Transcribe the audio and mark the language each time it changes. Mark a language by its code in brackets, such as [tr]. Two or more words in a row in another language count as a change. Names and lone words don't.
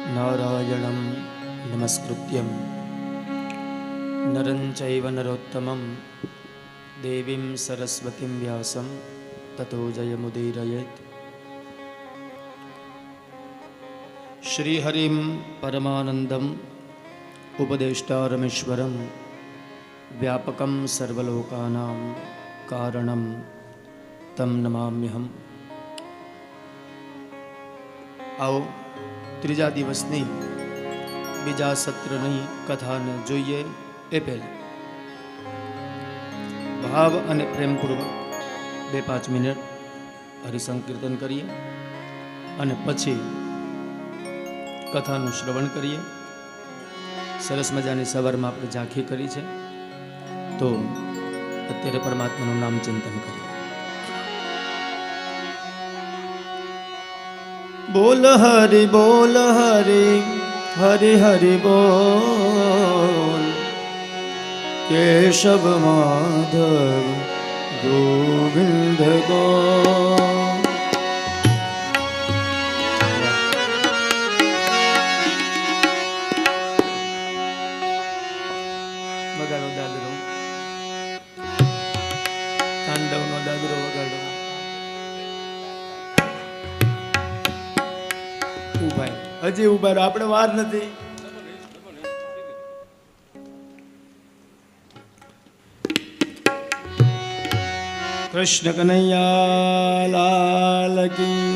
[sa] नारायणं नमस्कृत्यं नरं चैव नरोत्तमं देवीं सरस्वतीं व्यासं ततो जयमुदीरयेत्। श्रीहरिं परमानन्दम् उपदेष्टारमीश्वरं व्यापकं सर्वलोकानां कारणं तं नमाम्यहम्। [gu] आओ ત્રીજા દિવસની બીજા સત્રની કથાને જોઈએ એ પહેલાં ભાવ અને પ્રેમપૂર્વક 2-5 મિનિટ હરિસંકીર્તન કરીએ અને પછી કથાનું શ્રવણ કરીએ. સરસ મજાની સવારમાં આપણે ઝાંખી કરી છે, તો અત્યારે પરમાત્માનું નામ ચિંતન કરીએ. [hi] बोल हरि हरि हरि बोल केशव माधव गोविंद गोल. [gu] વગાડો દાદરો, તાંડવ નો દાદરો વગાડો. હજી ઉભા રહો, આપણે વાર નથી. [hi] कृष्ण कनैया लाल की.